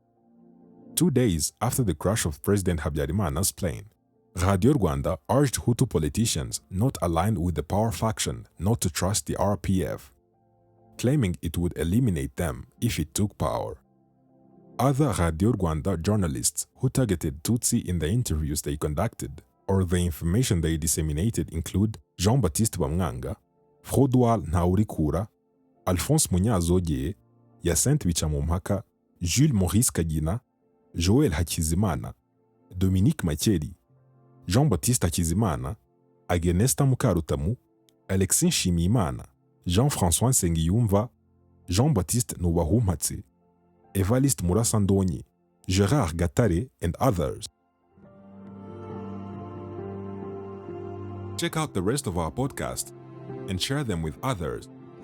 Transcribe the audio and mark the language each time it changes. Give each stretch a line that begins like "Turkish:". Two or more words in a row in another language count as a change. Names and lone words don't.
English: 2 days after the crash of President Habyarimana's plane, Radio Rwanda urged Hutu politicians not aligned with the power faction not to trust the RPF, claiming it would eliminate them if it took power. Other Radio Rwanda journalists who targeted Tutsi in the interviews they conducted or the information they disseminated include Jean-Baptiste Bamwanga, Frodois Ntaurikura, Alphonse Munyazogeye, Hyacinthe Bicamumpaka, Jules Maurice Kagina, Joel Hakizimana, Dominique Makeri, Jean-Baptiste Hakizimana, Agenesta Mukarutamu, Alexis Nshimiyimana, Jean-François Nsengiyumva, Jean-Baptiste Nuwahumatse, Evariste Murasandonyi, Gérard Gatare, and others. Check out the rest of our podcast and share them with others